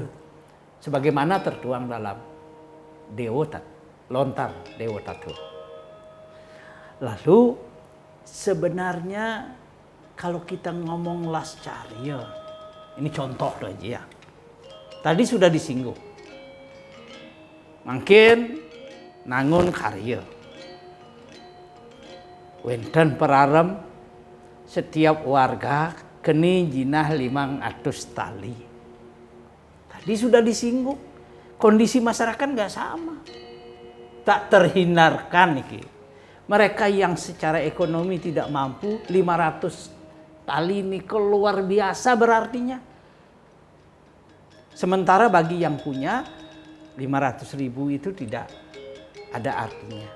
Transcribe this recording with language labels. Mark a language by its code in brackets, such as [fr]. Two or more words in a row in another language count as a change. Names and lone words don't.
[id] Sebagaimana tertuang dalam lontar Dewa Tatu. Lalu sebenarnya kalau kita ngomong Lascarya, ini contoh aja ya. Tadi sudah disinggung. Mungkin [ban] nangun karya. Wenten perarem setiap warga keni jinah 500 tali. [id] Tadi sudah disinggung. Kondisi masyarakat nggak sama. Tak terhindarkan nih. Mereka yang secara ekonomi tidak mampu 500 tali ini luar biasa berartinya. Sementara bagi yang punya 500.000 itu tidak ada artinya.